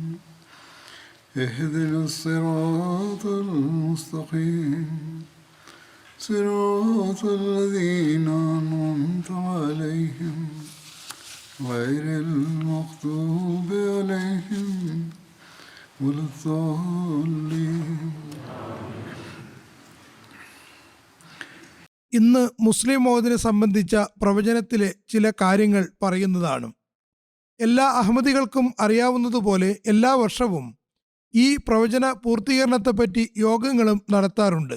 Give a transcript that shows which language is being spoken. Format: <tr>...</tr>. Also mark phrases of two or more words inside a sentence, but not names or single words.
<ar>اهدنا الصراط المستقيم صراط الذين أنعمت عليهم غير المغضوب عليهم ولا الضالين.</ar> <ml>ഇന്ന് മുസ്ലിം മോദിനെ സംബന്ധിച്ച പ്രവചനത്തിലെ ചില കാര്യങ്ങൾ പറയുന്നതാണ്. എല്ലാ അഹമ്മദികൾക്കും അറിയാവുന്നതുപോലെ എല്ലാ വർഷവും ഈ പ്രവചന പൂർത്തീകരണത്തെപ്പറ്റി യോഗങ്ങളും നടത്താറുണ്ട്.</ml>